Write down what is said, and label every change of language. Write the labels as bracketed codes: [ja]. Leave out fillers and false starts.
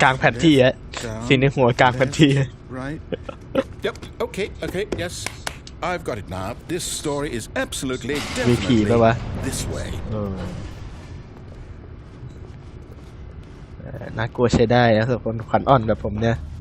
[th] กลางแผนที่ฮะสิ่งในหัวกลางแผนที่ [en] Right. Yep. Okay. Yes. I've got it now. This story is absolutely definitely this way. [th] น่ากลัวใช้ได้นะสำหรับคนขวัญอ่อนแบบผมเนี่ย